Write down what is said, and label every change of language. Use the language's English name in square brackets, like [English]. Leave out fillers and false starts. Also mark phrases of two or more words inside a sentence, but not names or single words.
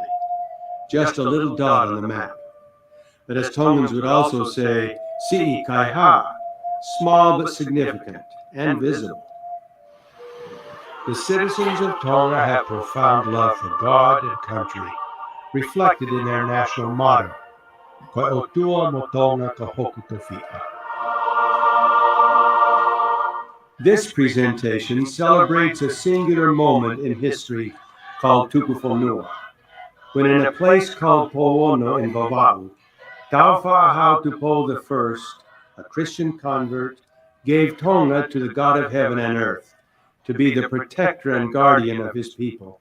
[English] Just a little dot on the map. But as Tongans would also say, [Tongan] Si'i kai ha, [English] small but significant and visible. The citizens of Tonga have profound love for God and country, reflected in their national motto, [Tongan] Koe otua mo Tonga ka hoku tofi'a. [English] This presentation celebrates a singular moment in history called Tukufonua, when in a place called Poono in Vava'u, Taufa'ahau Tupou I, a Christian convert, gave Tonga to the God of heaven and earth, to be the protector and guardian of his people.